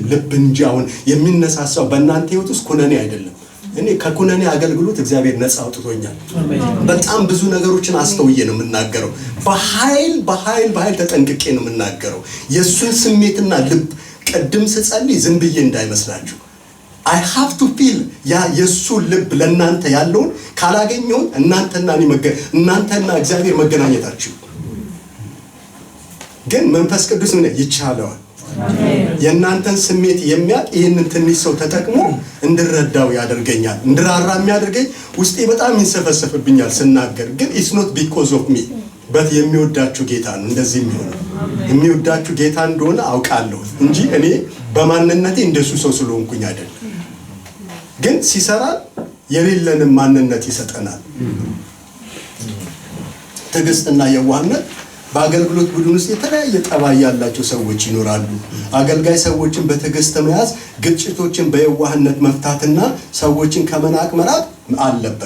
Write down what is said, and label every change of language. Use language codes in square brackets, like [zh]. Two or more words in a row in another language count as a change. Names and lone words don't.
[am] ልብ እንጂ አሁን የሚነሳሳው በእናንተ ህይወት ውስጥ ኩነኔ አይደለም። እኔ ከኩነኔ አገልግሎት እግዚአብሔር ነፃ አውጥቶኛል። በጣም ብዙ ነገሮችን አስተውዬ ነው የምናገረው። በኃይል ተጠንቅቄ ነው የምናገረው። የሱን ስሜትና ልብ ቀድም ስጸልይ ዝም ብዬ እንዳይመስላችሁ [en] I have to feel [am] ያ የሱ ልብ ለእናንተ ያለውን ካላገኘው እናንተና እግዚአብሔር መገናኘታችሁ ግን መንፈስ ቅዱስ ምን ይቻለዋል። የእናንተን ስሜት የሚያውቅ ይህንን ትንሽ ሰው ተጠቅሞ እንድረዳው ያደርገኛል። እንድራራ የሚያደርገኝ ውስጤ በጣም ይንሰፈሰፍብኛል ስናገር። ግን [en] it's not because of me but [am] የሚወዳችሁ ጌታ ነው እንደዚህ የሚሆነው። የሚወዳችሁ ጌታ እንደሆነ አውቃለሁ እንጂ እኔ በማንነቴ እንደሱ ሰው ስለሆንኩኝ አይደለም። ግን ሲሰራ የሌለንም ማንነት ይሰጠናል። ትዕግስትና የዋህነት በአገልግሎት ቡድን ውስጥ የተለያየ ጠባይ ያላቸው ሰዎች ይኖራሉ። አገልጋይ ሰዎችን በትዕግስት መያዝ፣ ግጭቶችን በየዋህነት መፍታትና ሰዎችን ከመናቅ መራቅ አለበት።